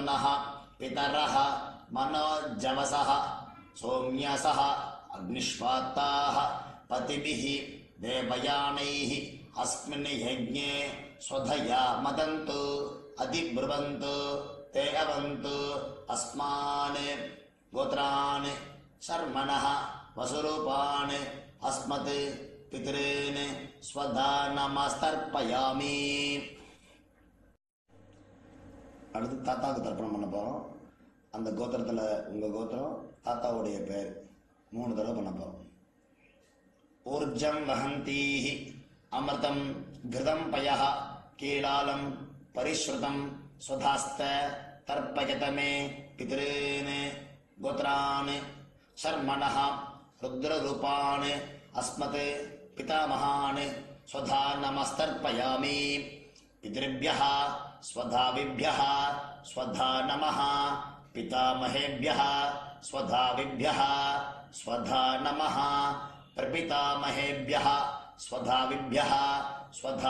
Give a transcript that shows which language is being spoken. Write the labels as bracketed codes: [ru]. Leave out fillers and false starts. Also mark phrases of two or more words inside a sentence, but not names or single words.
[sa] नः पितरः मनोजवसः सौम्यसः अग्निष्वात्ताः पतिभिः देवयानैः अस्मिन् यज्ञे स्वधया मदन्तु अधिब्रुवन्तु ते अवन्तु अस्मान् गोत्रान् शर्मणः वसुरूपान् अस्मत् पितॄन् स्वधा नमस्तर्पयामि. [ta] அடுத்து தாத்தாவுக்கு தர்ப்பணம் பண்ண போகிறோம். அந்த கோத்திரத்தில் உங்கள் கோத்திரம் தாத்தாவுடைய பேர் 3 தடவை பண்ண போகிறோம். [sa] ऊर्जं वहन्तीः अमृतं घृतं पयः कीलालं परिस्रुतं स्वधास्थ तर्पयत मे पितॄन् गोत्रान् शर्मणः रुद्ररूपान् अस्मत् पितामहान् स्वधा नमस्तर्पयामि पितृभ्यः स्वधाविभ्यः स्वधा नमः पितामहेभ्यः स्वधाविभ्यः स्वधा नमः प्रपितामहेभ्यः स्वधाविभ्यः स्वधा